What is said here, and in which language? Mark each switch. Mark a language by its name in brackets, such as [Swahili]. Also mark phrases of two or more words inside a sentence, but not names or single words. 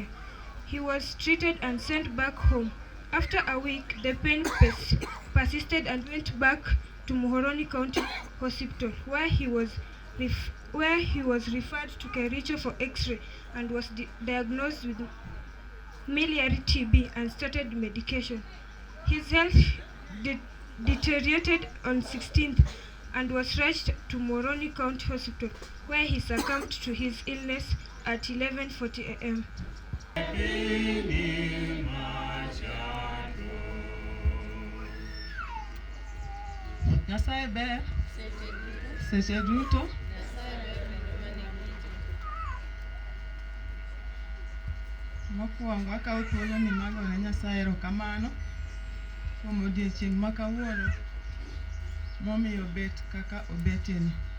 [English] He was treated and sent back home. After a week, the pain persisted and went back to Muhoroni County Hospital, where he was referred to Kericho for X-ray and was diagnosed with miliary TB and started medication. His health deteriorated on 16th and was rushed to Moroni County Hospital, where he succumbed to his illness at 11:40 a.m. [Luo (Kenya and Tanzania)] Nyasaye ber seche duto. Mokwongo akawo thuolo ni magone Nyasaye erokamano kuom odiochieng' ma kawuono momiyo bet kaka obetieni.